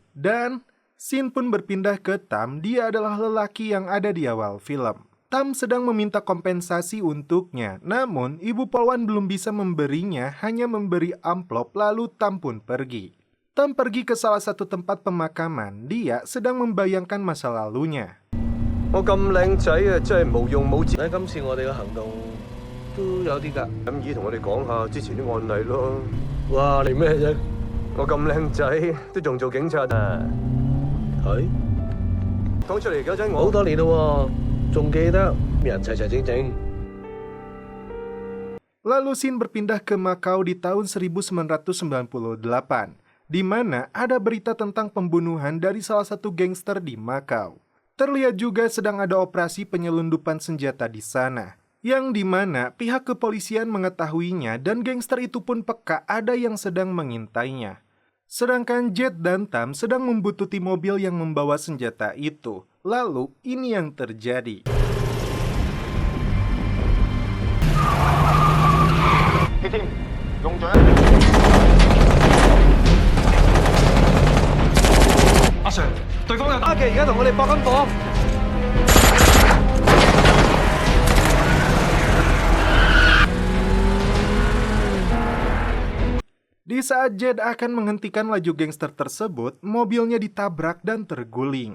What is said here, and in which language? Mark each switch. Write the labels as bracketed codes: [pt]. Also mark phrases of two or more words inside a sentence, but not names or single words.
[id] Dan scene pun berpindah ke Tam, dia adalah lelaki yang ada di awal film. Tam sedang meminta kompensasi untuknya, namun ibu polwan belum bisa memberinya, hanya memberi amplop lalu Tam pun pergi. Tam pergi ke salah satu tempat pemakaman, dia sedang membayangkan masa lalunya. [yue] 我咁靚仔啊，真係無用武之。今次我哋嘅行動都有啲㗎。咁姨同我哋講下之前啲案例咯。哇！你咩啫？我咁靚仔都仲做警察啊！佢講出嚟嗰陣我好多年咯喎，仲記得人齊齊整整。 [id] Lalu scene berpindah ke Makau di tahun 1998, di mana ada berita tentang pembunuhan dari salah satu gangster di Makau. Terlihat juga sedang ada operasi penyelundupan senjata di sana, yang dimana pihak kepolisian mengetahuinya dan gangster itu pun peka ada yang sedang mengintainya. Sedangkan Jet dan Tam sedang membuntuti mobil yang membawa senjata itu. Lalu ini yang terjadi. [yue] Sir，對方有阿奇而家同我哋搏緊火。 [id] Di saat Jed akan menghentikan laju gangster tersebut, mobilnya ditabrak dan terguling.